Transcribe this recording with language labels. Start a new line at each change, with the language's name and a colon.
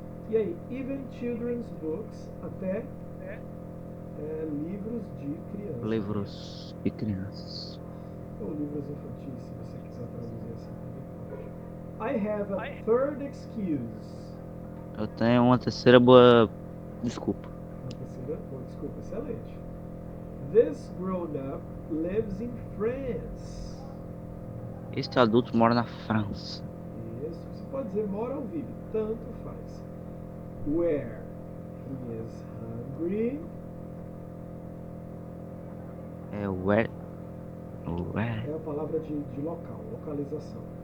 Portuguese: E aí,
English: even children's books,
Portuguese: até livros de crianças. Livros de crianças. Ou livros infantis, se você quiser traduzir assim.
English: I have a third excuse.
Portuguese: Eu tenho uma terceira boa desculpa. Uma terceira boa desculpa, excelente.
English: This grown-up lives in France.
Portuguese: Este adulto mora na França. Isso, você pode dizer mora ou vive, tanto faz.
English: Where he is hungry.
Portuguese: É where. É a palavra de local, localização.